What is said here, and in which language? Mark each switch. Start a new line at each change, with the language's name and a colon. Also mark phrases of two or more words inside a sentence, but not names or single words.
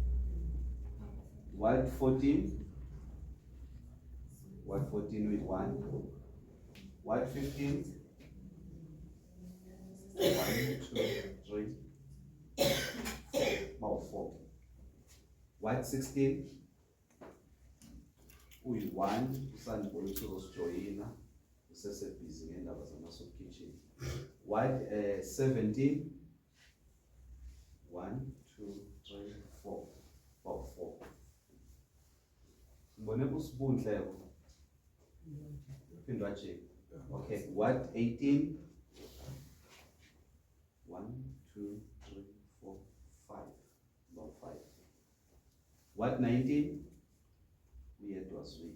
English: Ward 14, Ward 14 with 1. Ward 15, 1, 2, 3, about 4. Ward 16, we 1,
North Ndebele: usandibona uzosijoyina usesebhizi ngendaba zama-
English: soup kitchen. Ward 17, 1, 2, 3, 4, about 4.
North Ndebele: Ngibone kusibundleko phindwa nje.
English: Okay, Ward 18, 1, 2, 3, 4, 5, about 5.
North Ndebele: Ward 19, uyedwa sweet.